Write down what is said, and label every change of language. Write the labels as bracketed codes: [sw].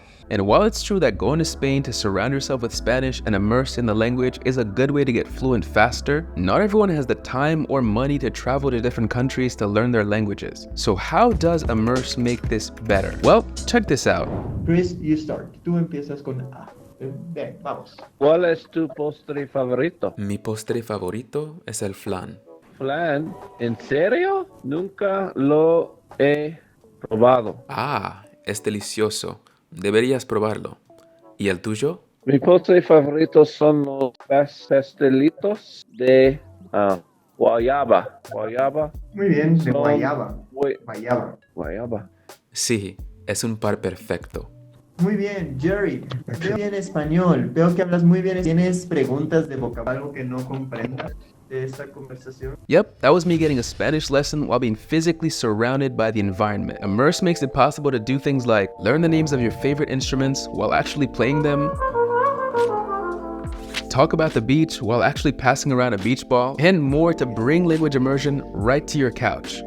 [en] And while it's true that going to Spain to surround yourself with Spanish and immerse in the language is a good way to get fluent faster, not everyone has the time or money to travel to different countries to learn their languages. So how does Immerse make this better? Well, check this out. Chris, you start. [es] Tú empiezas con A. Ven, vamos. ¿Cuál es tu postre favorito? Mi postre favorito es el flan. ¿Flan? ¿En serio? Nunca lo he probado. Ah, es delicioso. Deberías probarlo. ¿Y el tuyo? Mi postre favorito son los pastelitos de guayaba. ¿Guayaba? Muy bien, de Son guayaba. gui- Guayaba. Guayaba. Sí, es un par perfecto. Muy bien, Jerry. Veo bien español. Veo que hablas muy bien. ¿Tienes preguntas de vocabulario algo que no comprendas de esta conversación? [en] Yep, that was me getting a Spanish lesson while being physically surrounded by the environment. Immerse makes it possible to do things like learn the names of your favorite instruments while actually playing them, talk about the beach while actually passing around a beach ball, and more to bring language immersion right to your couch.